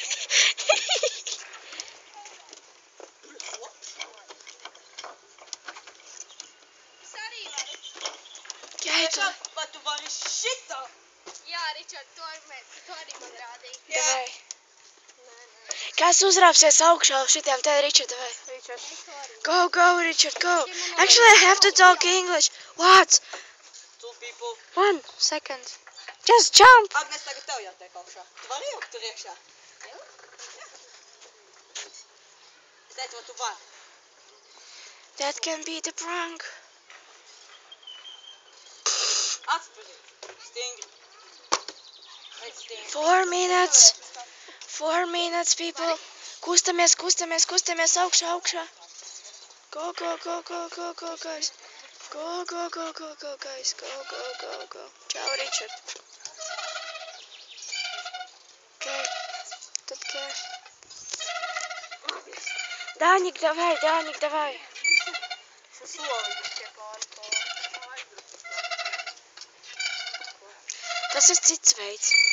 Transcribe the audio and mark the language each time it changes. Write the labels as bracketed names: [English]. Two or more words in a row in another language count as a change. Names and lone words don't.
[Latvian] Es arī varu. Jā, tu. Vai tu vari šitā? Jā, Ričard, tu arī man rādīji. Davai. Kas uzrāpsies augšā uz šitiem te, Richard, davai. Ričard. [English] Go, Richard, go. Actually, I have to talk English. What? 2 people. 1 second. Just jump. [Latvian] Agnes, tagad tev jātiek augšā. Tu vari jau tur iekšā? Jā. Es teicu, vai tu vari? [English] That can be the prank. [Latvian] Atspazīt. Stingri. Veic stingri. [English] 4 minutes. 4 minutes, people. [Latvian] Kustamies augšā. [English] Go, guys. Go, guys. Go. Ciao, Richard. Okay. Tad care. [Latvian] Daņik, davai. Es solīju pie pāri. Tas ir cits veids.